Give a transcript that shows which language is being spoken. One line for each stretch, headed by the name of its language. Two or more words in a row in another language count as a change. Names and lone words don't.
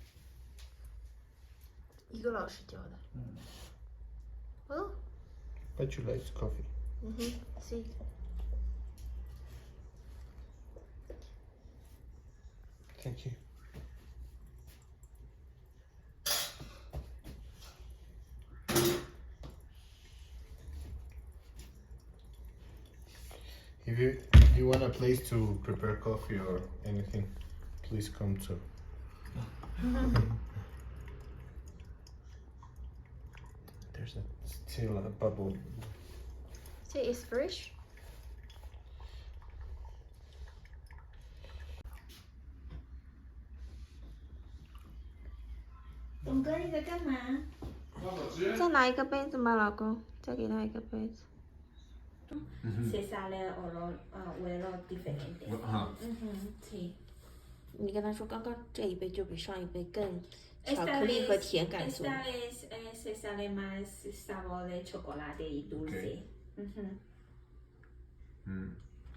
Chinese: 一个老师教的。Oh.
English: Bet you like coffee. See? Thank you. If you want a place to prepare coffee or anything, please come to. There's still a bubble. See, it's fresh.
Chinese: 董哥，你在干嘛？再拿一个杯子吗，老公？再给他一个杯子。
Spanish: Se sale huelo diferente. Sí.
Chinese: 你跟他说，刚刚这一杯就比上一杯更巧克力和甜感足。
Spanish: Esta vez se sale más sabor de chocolate y dulce.
English: Okay.